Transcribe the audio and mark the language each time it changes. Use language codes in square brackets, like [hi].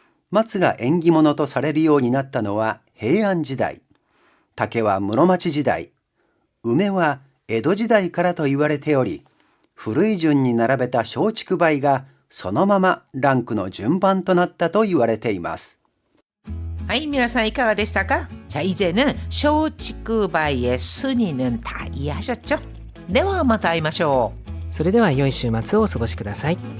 [ja] 松が縁起物とされるようになったのは平安時代、竹は室町時代、梅は江戸時代からと言われており、古い順に並べた松竹梅がそのままランクの順番となったと言われています。はい、皆さんいかがでしたか? [ko] 자, 이제는 쇼치쿠바이의 순위는 다 이해하셨죠? [ja] ではまた会いましょう。それでは良い週末をお過ごしください。